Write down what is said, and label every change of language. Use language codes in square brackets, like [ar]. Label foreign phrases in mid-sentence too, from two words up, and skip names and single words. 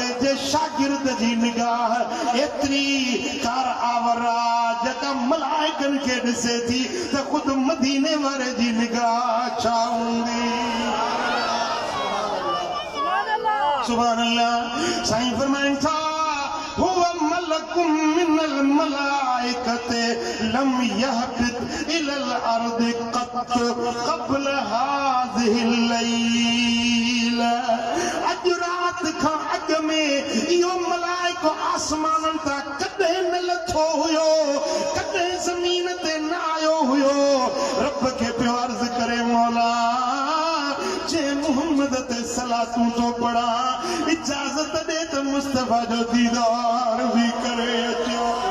[sd] जे शागिर्द जी निगाह एतिरी कार आवरा जेका मलाइकनि खे ॾिसे थी त ख़ुदि मदीने वारे जी निगाह छा हूंदी? [ar] سبحان الله. [sd] साईं फरमाइनि था [ar] هو ملك من الملائكة لم يهبط إلى الأرض قط قبل هذه الليلة. [sd] अज रात खां अॻ में इहो मलाइको आसमाननि तां कॾहिं न लथो हुयो, कॾहिं ज़मीन ते न आयो हुयो। रब खे पियो अर्ज़ करे मौला जे मोहम्मद ते सलातूं तो पढ़ा, इजाज़त दे त मुस्तफा जो दीदार भी करे अचो।